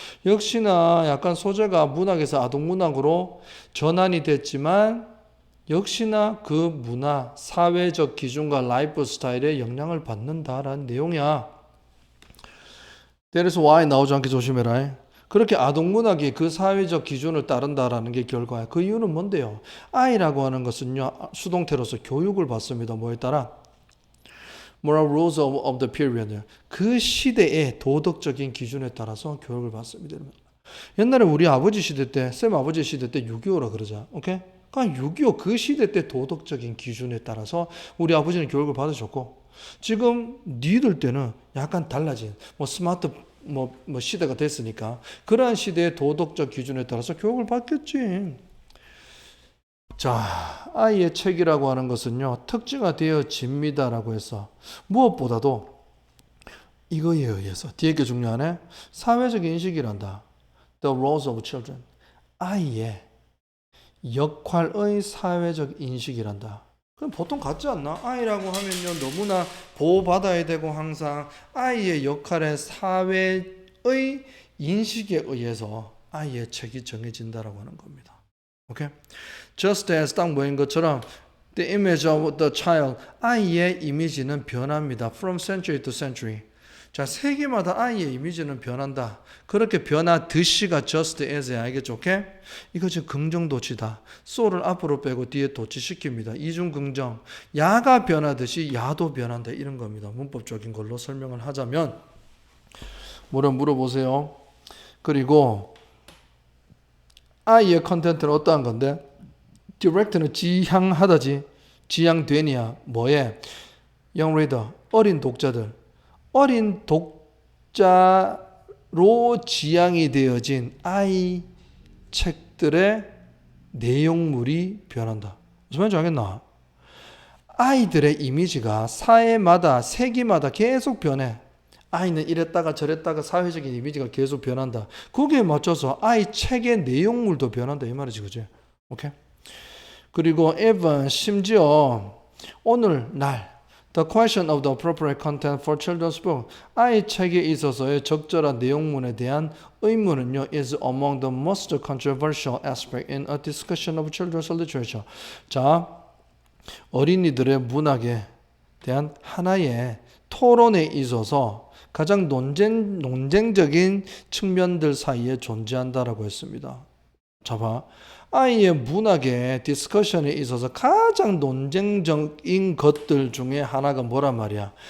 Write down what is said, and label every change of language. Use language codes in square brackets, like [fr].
[ko] 역시나 약간 소재가 문학에서 아동문학으로 전환이 됐지만 역시나 그 문화, 사회적 기준과 라이프 스타일에 영향을 받는다라는 내용이야. [en] That is why [ko] 나오지 않게 조심해라. 그렇게 아동문학이 그 사회적 기준을 따른다라는 게 결과야. 그 이유는 뭔데요? 아이라고 하는 것은요, 수동태로서 교육을 받습니다. 뭐에 따라? [en] Moral rules of the period. [ko] 그 시대의 도덕적인 기준에 따라서 교육을 받습니다. 옛날에 우리 아버지 시대 때, 쌤 아버지 시대 때 6.25라 그러자. 오케이? 그러니까 6.25 그 시대 때 도덕적인 기준에 따라서 우리 아버지는 교육을 받으셨고, 지금 니들 때는 약간 달라진, 뭐 스마트 뭐 시대가 됐으니까 그러한 시대의 도덕적 기준에 따라서 교육을 받겠지. 자, 아이의 책이라고 하는 것은요, 특징화 되어집니다라고 해서 무엇보다도 이거에 의해서 뒤에 게 중요하네. 사회적 인식이란다. [en] The roles of children. [ko] 아이의 역할의 사회적 인식이란다. 그럼 보통 같지 않나? 아이라고 하면요, 너무나 보호받아야 되고 항상 아이의 역할의 사회의 인식에 의해서 아이의 책이 정해진다라고 하는 겁니다. 오케이? [en] Just as [ko] 딱 뭐인 것처럼 [en] the image of the child, [ko] 아이의 이미지는 변합니다. [en] From century to century. [ko] 자, 세기마다 아이의 이미지는 변한다. 그렇게 변하듯이가 just as야. 알겠죠? 오케이? 이거 지금 긍정도치다. so를 앞으로 빼고 뒤에 도치시킵니다. 이중 긍정. 야가 변하듯이 야도 변한다. 이런 겁니다. 문법적인 걸로 설명을 하자면 뭐라 물어보세요. 그리고 아이의 컨텐츠는 어떠한 건데? 디렉트는 지향하다지. 지향되냐? 뭐에? young reader, 어린 독자들. 어린 독자로 지향이 되어진 아이 책들의 내용물이 변한다. 무슨 말인지 알겠나? 아이들의 이미지가 사회마다, 세기마다 계속 변해. 아이는 이랬다가 저랬다가 사회적인 이미지가 계속 변한다. 거기에 맞춰서 아이 책의 내용물도 변한다. 이 말이지, 그지? 오케이? 그리고 [en] even [ko] 심지어 오늘날 [en] The question of the appropriate content for children's book. [ko] 아이 책에 있어서의 적절한 내용문에 대한 의문은요, [en] is among the most controversial aspect in a discussion of children's literature. [ko] 자, 어린이들의 문학에 대한 하나의 토론에 있어서 가장 논쟁적인 측면들 사이에 존재한다라고 했습니다. 자, 봐. 아이의 문학의 디스커션에 있어서 가장 논쟁적인 것들 중에 하나가 뭐란 말이야?